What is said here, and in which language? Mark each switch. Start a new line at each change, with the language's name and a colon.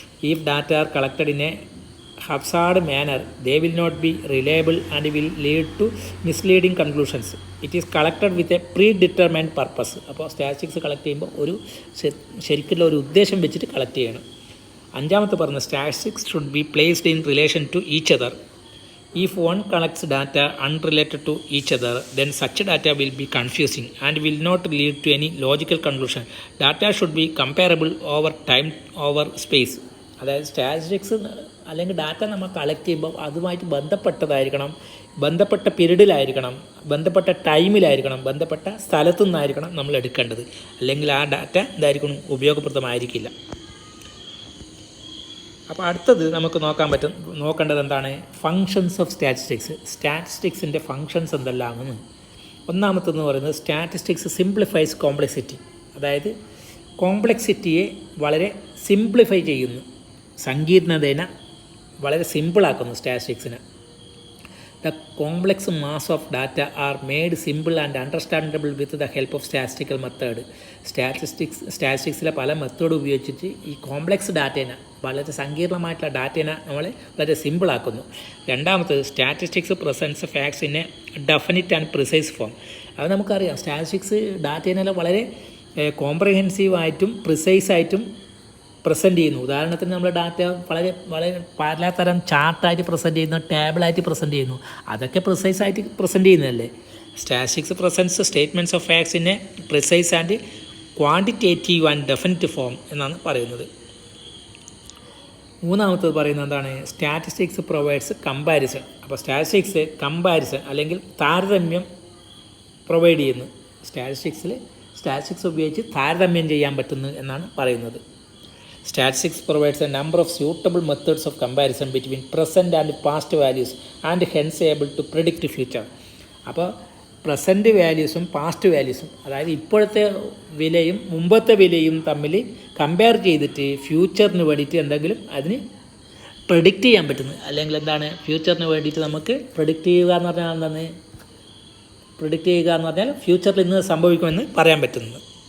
English: If data are collected in a haphazard manner they will not be reliable and will lead to misleading conclusions. It is collected with a predetermined purpose.
Malayalam: അപ്പോൾ statistics collect ചെയ്യുമ്പോൾ ഒരു ശരിക്കുള്ള ഒരു ഉദ്ദേശം വെച്ചിട്ട് collect ചെയ്യണം. അഞ്ചാമത്തെ പറഞ്ഞ
English: Statistics should be placed in relation to each other. If one collects data unrelated to each other, then such data will be confusing and will not lead to any logical conclusion. Data should be comparable over time, over space.
Malayalam: അതായത് statistics അല്ലെങ്കിൽ data നമ്മൾ collect ചെയ്യുമ്പോൾ അതുമായിട്ട് ബന്ധപ്പെട്ടതായിരിക്കണം, ബന്ധപ്പെട്ട പീരീഡിലായിരിക്കണം, ബന്ധപ്പെട്ട ടൈമിലായിരിക്കണം, ബന്ധപ്പെട്ട സ്ഥലത്തു നിന്നായിരിക്കണം നമ്മൾ എടുക്കേണ്ടത്. അല്ലെങ്കിൽ ആ ഡാറ്റ എന്തായിരിക്കണം? ഉപയോഗപ്രദമായിരിക്കില്ല. അപ്പോൾ അടുത്തത് നമുക്ക് നോക്കേണ്ടത് എന്താണ്?
English: Functions of statistics.
Malayalam: സ്റ്റാറ്റിസ്റ്റിക്സിൻ്റെ ഫങ്ഷൻസ് എന്തെല്ലാമെന്ന്. ഒന്നാമത്തെന്ന് പറയുന്നത്
English: Statistics simplifies complexity.
Malayalam: അതായത് കോംപ്ലക്സിറ്റിയെ വളരെ സിംപ്ലിഫൈ ചെയ്യുന്നു, സങ്കീർണതേനെ വളരെ സിമ്പിളാക്കുന്നു സ്റ്റാറ്റിസ്റ്റിക്സിനെ.
English: The complex mass of data are made simple and understandable with the help of statistical method.
Malayalam: സ്റ്റാറ്റിസ്റ്റിക്സിലെ പല മെത്തേഡ് ഉപയോഗിച്ചിട്ട് ഈ കോംപ്ലക്സ് ഡാറ്റേനെ, വളരെ സങ്കീർണമായിട്ടുള്ള ഡാറ്റേനെ നമ്മൾ വളരെ സിമ്പിളാക്കുന്നു. രണ്ടാമത്
English: Statistics presents facts in a definite and precise form.
Malayalam: അത് നമുക്കറിയാം, സ്റ്റാറ്റിസ്റ്റിക്സ് ഡാറ്റേനെ വളരെ കോംപ്രഹെൻസീവായിട്ടും പ്രിസൈസായിട്ടും പ്രസൻറ്റ് ചെയ്യുന്നു. ഉദാഹരണത്തിന് നമ്മൾ ഡാറ്റ വളരെ പലതരം ചാർട്ടായിട്ട് പ്രസൻറ്റ് ചെയ്യുന്നു, ടേബിളായിട്ട് പ്രസൻറ്റ് ചെയ്യുന്നു. അതൊക്കെ പ്രിസൈസായിട്ട് പ്രസൻറ്റ് ചെയ്യുന്നതല്ലേ.
English: statistics presents statements of facts in a precise and quantitative and definite form
Malayalam: എന്നാണ് പറയുന്നത്. മൂന്നാമത്തത് പറയുന്നത് എന്താണ്?
English: Statistics provides comparison.
Malayalam: അപ്പോൾ സ്റ്റാറ്റിസ്റ്റിക്സ് കമ്പാരിസൺ അല്ലെങ്കിൽ താരതമ്യം പ്രൊവൈഡ് ചെയ്യുന്നു. സ്റ്റാറ്റിസ്റ്റിക്സ് ഉപയോഗിച്ച് താരതമ്യം ചെയ്യാൻ പറ്റുന്നു എന്നാണ് പറയുന്നത്.
English: Statistics provides a number of suitable methods of comparison between present and past values and hence able to predict future.
Malayalam: അപ്പോൾ പ്രസൻറ്റ് വാല്യൂസും പാസ്റ്റ് വാല്യൂസും, അതായത് ഇപ്പോഴത്തെ വിലയും മുമ്പത്തെ വിലയും തമ്മിൽ കമ്പയർ ചെയ്തിട്ട് ഫ്യൂച്ചറിന് വേണ്ടിയിട്ട് എന്തെങ്കിലും അതിന് പ്രെഡിക്റ്റ് ചെയ്യാൻ പറ്റുന്നത്, അല്ലെങ്കിൽ എന്താണ് ഫ്യൂച്ചറിന് വേണ്ടിയിട്ട് നമുക്ക് പ്രെഡിക്റ്റ് ചെയ്യുക എന്ന് പറഞ്ഞാൽ എന്താണ്, പ്രെഡിക്റ്റ് ചെയ്യുക എന്ന് പറഞ്ഞാൽ ഫ്യൂച്ചറിൽ ഇന്ന് സംഭവിക്കുമെന്ന് പറയാൻ പറ്റുന്നത്.